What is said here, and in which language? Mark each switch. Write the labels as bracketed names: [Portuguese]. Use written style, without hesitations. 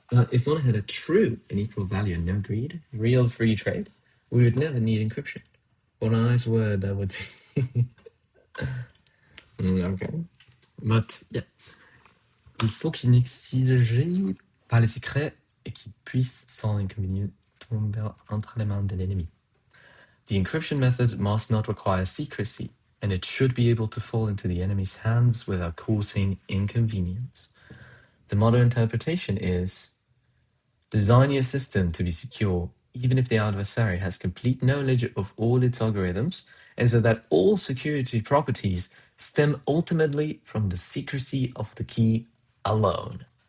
[English] If one had a true and equal value and no greed, real free trade, we would never need encryption. What a nice word that would be. Okay. But, yeah. [French] Il faut qu'il n'exige pas les secrets et qu'il puisse sans inconvénient tomber entre les mains de l'ennemi. [English] The encryption method must not require secrecy, and it should be able to fall into the enemy's hands without causing inconvenience. The modern interpretation is: design your system to be secure, even if the adversary has complete knowledge of all its algorithms, and so that all security properties stem ultimately from the secrecy of the key alone.